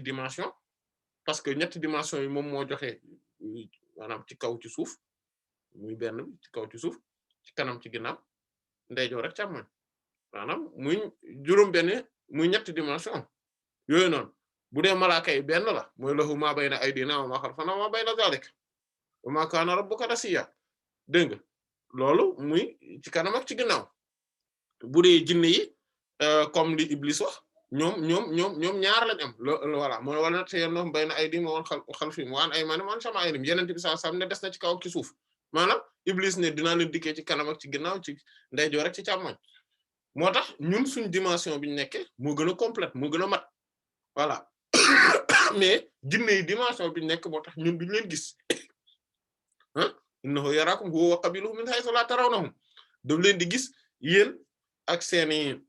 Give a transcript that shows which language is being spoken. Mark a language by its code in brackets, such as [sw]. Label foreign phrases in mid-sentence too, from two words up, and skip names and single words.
[wo] dimension [fr] parce que [wo] ñetti dimension yi moom moo joxe maanaam ci kaw ci suuf muy benn ci kaw ci suuf ci kanam ci ginnaaw ndeyjoor rek càmmoñ maanaam muy juróom benn muy ñetti dimension yooyu noonu bu dee malaaka yi benn la [ar] mooy له ما بين أيدينا وما خلفنا وما بين ذلك وما كان ربك نسيا [wo] dégg nga loolu muy ci kanam ak ci ginnaaw bu dee jinne yi comme li Iblis wax ñoom ñaar lañ am voilà mooy wala te yenn [ar] بين أيديهم وخلفهم وعن أيمانهم وعن شمائلهم [wo] yeneen bi [ar] صلى الله عليه وسلم [wo] ne des na ci kaw ak ci suuf maanaam Iblis ne dinaa leen dikkee ci kanam ak ci ginnaaw ci ndeyjoor rek ci càmmoñ moo tax ñun suñ dimension bi ñu nekkee moo gën a complète moo gën a mat [fr] voilà mais [wo] jinne yi dimension bi ñu nekk moo tax ñun duñu leen gis ah [ar] إنه يراكم هو وقبيله من حيث لا ترونهم [wo] daf leen di gis yéen ak seeni